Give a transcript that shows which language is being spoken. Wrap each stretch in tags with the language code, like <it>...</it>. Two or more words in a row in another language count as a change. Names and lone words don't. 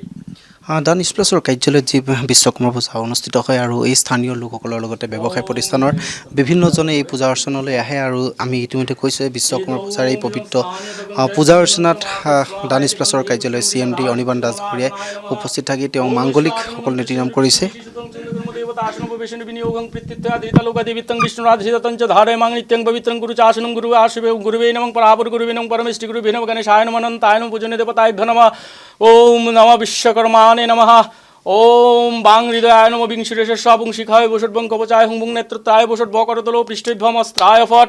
<as>দা নিউজ প্লাছৰ কাৰ্যালয়ত যি বিশ্বকৰ্মা পূজা অনুষ্ঠিত হয় আৰু এই স্থানীয় লোকসকলৰ লগতে ব্যৱসায় প্ৰতিষ্ঠানৰ বিভিন্নজনে এই পূজা অৰ্চনালৈ আহে আৰু আমি ইতিমধ্যে কৈছোঁ বিশ্বকৰ্মা পূজাৰ এই পবিত্ৰ পূজা অৰ্চনাত দা নিউজ প্লাছৰ কাৰ্যালয় CMD অনিৰ্বাণ দাস ডাঙৰীয়াই উপস্থিত থাকি তেওঁ মাংগলিক সকলো নীতি নিয়ম কৰিছে।</as> <sa>आसनोपवेशन विनियोगं प्रीत्युत्यादितलोकदेवितं विष्णुराधितं च धारयमां नित्यं पवित्रं गुरु चासनं गुरु आशिवे गुरुवे नमः परापर गुरुवे नमः परमेष्टि गुरुवे नमः गणेशाय नमः अनन्ताय नमः पूजनीय देवताभ्यो नमः। ओम नमः विश्वकर्माणे नमः। ओम बांग हृदयाय नमः विंशिरेशस्वापुं शिखाय वषट्भं कवचाय हुं नेत्रत्राय वषट्भकरतलो पृष्ठभ्यमस्त्राय फट्।</sa>